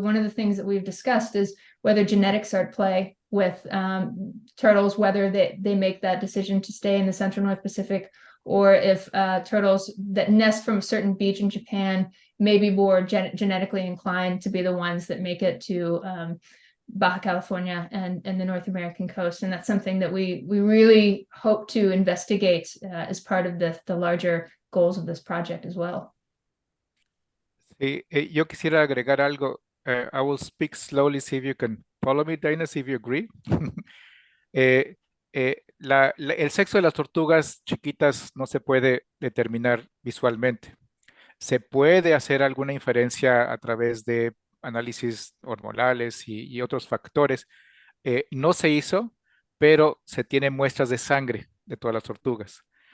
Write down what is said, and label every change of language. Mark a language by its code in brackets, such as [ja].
[en] One of the things that we've discussed is whether genetics are at play with turtles, whether they make that decision to stay in the Central North Pacific, or if turtles that nest from a certain beach in Japan may be more genetically inclined to be the ones that make it to Baja California and the North American coast. And that's something that we really hope to investigate as part of the larger goals of this project as well. [es] Sí, yo quisiera agregar algo. [en] I will speak slowly, see if you can follow me, Dana, see if you agree. [es] El sexo de las tortugas chiquitas no se puede determinar visualmente. Se puede hacer alguna inferencia a través de análisis hormonales y otros factores. No se hizo, pero se tienen muestras de sangre de todas las tortugas.